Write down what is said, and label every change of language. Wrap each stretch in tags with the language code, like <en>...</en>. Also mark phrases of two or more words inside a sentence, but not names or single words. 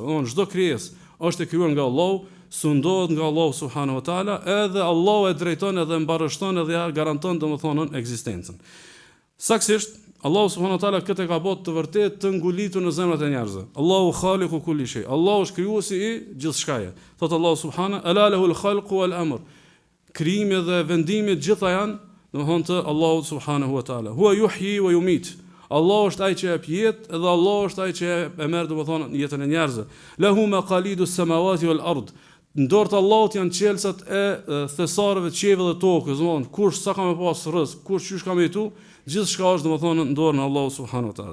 <sq>Domthon çdo krijesë është e krijuar nga Allahu, sundohet nga Allahu</sq> <ar>سبحانه وتعالى,</ar> <sq>edhe Allahu e drejton edhe mbarështon edhe ja garanton domethënë ekzistencën. Saktësisht Allahu</sq> <ar>سبحانه وتعالى</ar> <sq>këtë ka bërë të vërtet të ngulitur në zemrat e njerëzve.</sq> <ar>الله خالق كل شيء.</ar> <sq>Allahu është krijuesi i gjithçkaje.</sq> <ar>Thot الله سبحانه ألا له الخلق والأمر.</ar> <sq>Krijimi dhe vendimi gjitha janë domethënë të Allahu</sq> <ar>سبحانه وتعالى. هو يحيي ويميت.</ar> <sq>Allahu është ai që jep jetë, edhe Allahu është ai që e merr domethënë jetën e njerëzve.</sq> <ar>له مقاليد السماوات والأرض.</ar> <sq>Në dorë të Allahut janë qelçat e thesarëve të qiellit dhe tokës, domethënë kush sa ka më pas rrezik, kush çysh ka më jetu, gjithçka është domethënë në dorën e Allahut</sq> <ar>سبحانه وتعالى.</ar>